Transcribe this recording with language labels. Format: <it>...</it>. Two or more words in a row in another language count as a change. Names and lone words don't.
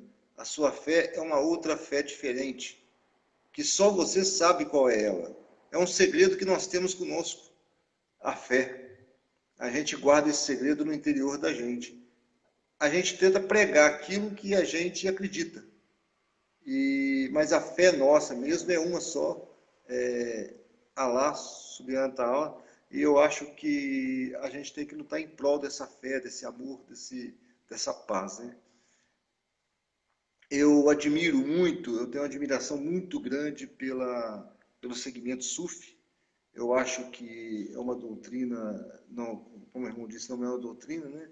<pt>A sua fé é uma outra fé diferente, que só você sabe qual é ela. É um segredo que nós temos conosco, a fé. A gente guarda esse segredo no interior da gente. A gente tenta pregar aquilo que a gente acredita. Mas a fé nossa mesmo é uma só,</pt> <ar>الله سبحانه وتعالى,</ar> <pt>e eu acho que a gente tem que lutar em prol dessa fé, desse amor, dessa paz, né? Eu admiro muito, eu tenho uma admiração muito grande pelo segmento Sufi. Eu acho que é uma doutrina, não, como o irmão disse, não é uma doutrina, né?</pt>